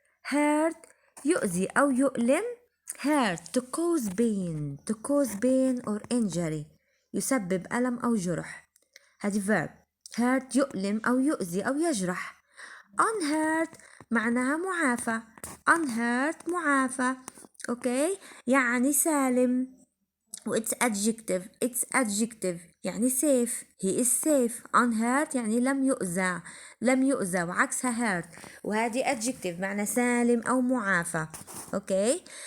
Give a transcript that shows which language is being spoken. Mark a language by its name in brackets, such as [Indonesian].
[Arabic] hurt يؤذي أو يؤلم. [English] hurt to cause pain or injury [Arabic] يسبب ألم أو جرح. هذه verb. hurt يؤلم أو يؤذي أو يجرح. unhurt معناها معافى. unhurt معافى اوكي يعني سالم. [English] و it's adjective [Arabic] يعني [English] safe. he is safe. [Arabic] unhurt يعني لم يؤذى وعكسها hurt وهذه adjective معنى سالم أو معافى اوكي.